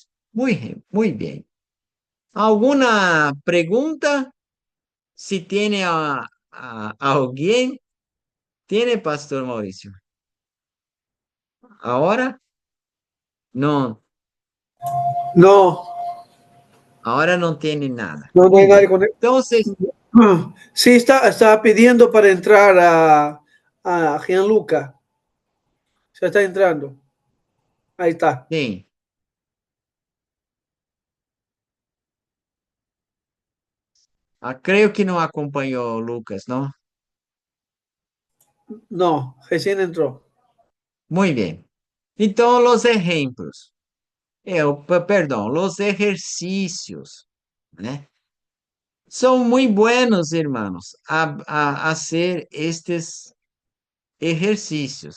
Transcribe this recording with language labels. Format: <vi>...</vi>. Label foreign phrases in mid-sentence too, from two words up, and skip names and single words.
<pt>Muito bem. Alguma pergunta? Se tem alguém? Tem, pastor Maurício? Agora? Não,</pt> <es>No,</es> <pt>agora não tem nada.</pt> <es>no, no hay</es> <pt>Muito</pt> <es>nadie</es> <pt>bem.</pt> <es>con él.</es> <pt>Então,</pt> <es>Sí, está pidiendo para entrar a Gianluca. Se está entrando. Ahí está.</es> <pt>sim. Creio que não acompanhou o Lucas, não?</pt> <es>No, recién entró.</es> <pt>Muito bem. Então, os exemplos. Perdão, os exercícios, né? São muito buenos, irmãos,</pt> <es>a hacer</es> <pt>estes exercícios.</pt>